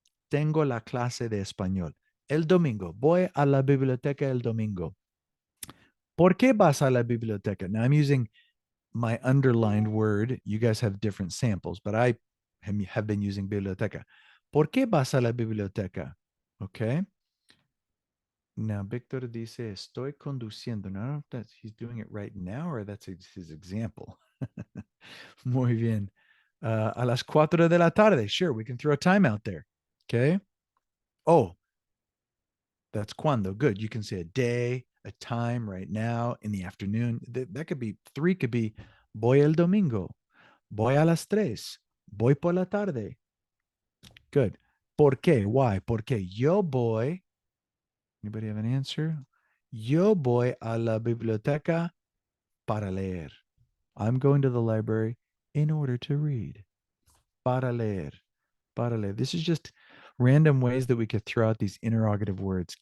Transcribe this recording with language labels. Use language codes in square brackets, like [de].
[es] Tengo la clase de español. El domingo. Voy a la biblioteca el domingo. ¿Por qué vas a la biblioteca? [en] Now I'm using my underlined word. You guys have different samples, but I have been using biblioteca. [es] ¿Por qué vas a la biblioteca? [en] Okay. Now, [es] Victor dice, estoy conduciendo. [en] Now, I don't know if that's, he's doing it right now or that's his example. [es] Muy bien. A las 4 de la tarde. [en] Sure, we can throw a time out there. Okay. Oh, that's cuando. Good. You can say a day, a time, right now, in the afternoon. That could be 3, could be [es] voy el domingo. Voy a las 3. Voy por la tarde. [en] Good. [es] ¿Por qué? [en] Why? [es] ¿Por qué? Yo voy. [en] Anybody have an answer? [es] Yo voy a la biblioteca para leer. [en] I'm going to the library in order to read. [es] Para leer. Para leer. [en] This is just random ways that we could throw out these interrogative words.